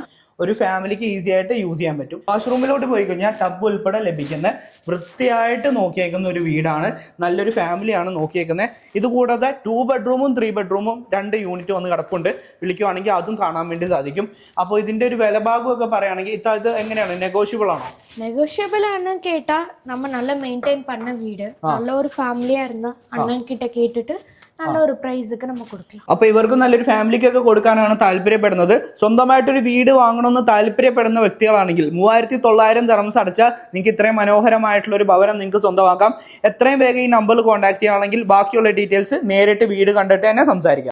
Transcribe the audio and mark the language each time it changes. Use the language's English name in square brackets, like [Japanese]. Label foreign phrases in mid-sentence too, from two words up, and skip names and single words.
[Malayalam] ഒരു ഫാമിലിക്ക് ഈസി ആയിട്ട് യൂസ് ചെയ്യാൻ പറ്റും. വാഷ്റൂമിലോട്ട് പോയി കഴിഞ്ഞാൽ ടബ് ഉൾപ്പെടെ ലഭിക്കുന്ന വൃത്തിയായിട്ട് നോക്കിയേക്കുന്ന ഒരു വീടാണ്. നല്ലൊരു ഫാമിലിയാണ് നോക്കിയേക്കുന്നത്. ഇതുകൂടാതെ 2 ബെഡ്റൂമും 3 ബെഡ്റൂമും 2 യൂണിറ്റ് വന്ന് കിടപ്പുണ്ട്. വിളിക്കുവാണെങ്കിൽ അതും കാണാൻ വേണ്ടി സാധിക്കും. അപ്പോൾ ഇതിന്റെ ഒരു വിലഭാഗമൊക്കെ പറയുകയാണെങ്കിൽ ഇത് എങ്ങനെയാണ്, നെഗോഷ്യബിൾ ആണോ? നെഗോഷ്യബിൾ ആണ് കേട്ടാ. [Tamil] நம்ம நல்லா மெயின்டைன் பண்ண வீடு, நல்ல ஒரு ஃபேமிலியா இருந்தா அண்ணன் கிட்ட கேட்டுட்டு நல்ல [Malayalam] ഒരു പ്രൈസൊക്കെ നമുക്ക് കൊടുക്കാം. അപ്പൊ ഇവർക്ക് നല്ലൊരു ഫാമിലിക്കൊക്കെ കൊടുക്കാനാണ് താല്പര്യപ്പെടുന്നത്. സ്വന്തമായിട്ടൊരു വീട് വാങ്ങണമെന്ന് താല്പര്യപ്പെടുന്ന വ്യക്തികളാണെങ്കിൽ 3900 ദിർഹംസ് അടച്ചാൽ നിങ്ങൾക്ക് ഇത്രയും മനോഹരമായിട്ടുള്ള ഒരു ഭവനം നിങ്ങൾക്ക് സ്വന്തമാക്കാം. എത്രയും വേഗം ഈ നമ്പറിൽ കോൺടാക്ട് ചെയ്യുകയാണെങ്കിൽ ബാക്കിയുള്ള ഡീറ്റെയിൽസ് നേരിട്ട് വീട് കണ്ടിട്ട് തന്നെ സംസാരിക്കാം.